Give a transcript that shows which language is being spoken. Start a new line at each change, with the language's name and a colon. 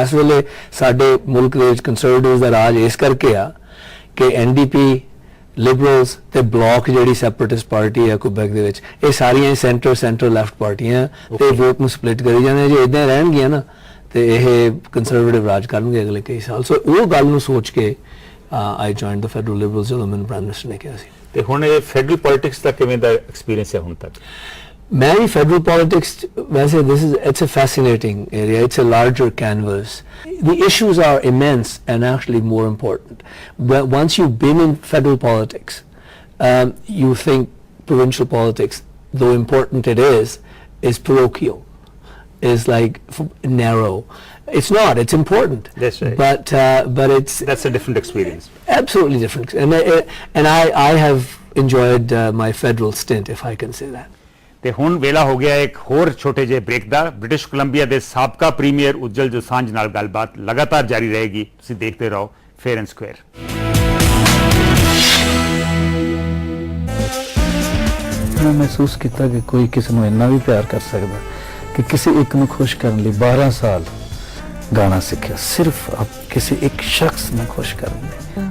Punjabi: ਇਸ ਵੇਲੇ ਸਾਡੇ ਮੁਲਕ ਦੇ ਵਿੱਚ ਕੰਸਰਵੇਟਿਵਸ ਦਾ ਰਾਜ ਇਸ ਕਰਕੇ ਆ ਕਿ NDP, ਲਿਬਰਲਸ ਤੇ ਬਲੌਕ ਜਿਹੜੀ ਸੈਪਰੇਟਿਸਟ ਪਾਰਟੀ ਹੈ ਕੁਬੈਕ ਦੇ ਵਿੱਚ, ਇਹ ਸਾਰੀਆਂ ਸੈਂਟਰ ਲੈਫਟ ਪਾਰਟੀਆਂ ਤੇ ਵੋਟ ਨੂੰ ਸਪਲਿਟ ਕਰੀ ਜਾਂਦੇ। ਜੇ ਇਦਾਂ ਰਹਿਣਗੀਆਂ ਨਾ ਤੇ ਇਹ ਕੰਸਰਵੇਟਿਵ ਰਾਜ ਕਰਨਗੇ ਅਗਲੇ ਕਈ ਸਾਲ। ਸੋ ਉਹ ਗੱਲ ਨੂੰ ਸੋਚ ਕੇ
English: I joined the federal liberals
Punjabi: ਜਦੋਂ ਮੈਨੂੰ ਪ੍ਰਾਈਮ ਮਿਨਿਸਟਰ ਨੇ ਕਿਹਾ ਸੀ। ਤੇ ਹੁਣ ਇਹ ਫੈਡਰਲ ਪੋਲਿਟਿਕਸ ਦਾ ਕਿਵੇਂ ਦਾ ਐਕਸਪੀਰੀਅੰਸ ਹੈ ਹੁਣ ਤੱਕ?
Hindi: मैं भी
English: federal politics
Hindi: वैसे
English: it's a fascinating area. It's a larger canvas. The issues are immense and actually more important. But once you've been in federal politics, you think provincial politics, though important it is parochial, is like narrow. It's not. It's important. That's right. But that's a different experience. Absolutely different. And I have enjoyed my federal stint, if I can say that.
Punjabi: ਤੇ ਹੁਣ ਵੇਲਾ ਹੋ ਗਿਆ ਇੱਕ ਹੋਰ ਛੋਟੇ ਜਿਹੇ break ਦਾ। British Columbia ਦੇ ਸਾਬਕਾ ਪ੍ਰੀਮੀਅਰ ਉੱਜਲ ਦੋਸਾਂਝ ਨਾਲ ਗੱਲਬਾਤ ਲਗਾਤਾਰ ਜਾਰੀ ਰਹੇਗੀ। ਤੁਸੀਂ ਦੇਖਦੇ ਰਹੋ ਫੇਅਰ ਐਂਡ ਸਕੁਅਰ। ਮੈਂ ਮਹਿਸੂਸ ਕੀਤਾ ਕਿ ਕੋਈ ਕਿਸੇ ਨੂੰ ਇੰਨਾ ਵੀ ਪਿਆਰ ਕਰ ਸਕਦਾ ਕਿ ਕਿਸੇ ਇੱਕ ਨੂੰ ਖੁਸ਼ ਕਰਨ ਲਈ 12 ਸਾਲ ਗਾਣਾ ਸਿੱਖਿਆ, ਸਿਰਫ ਕਿਸੇ ਇੱਕ ਸ਼ਖਸ ਨੂੰ ਖੁਸ਼ ਕਰਨ ਲਈ।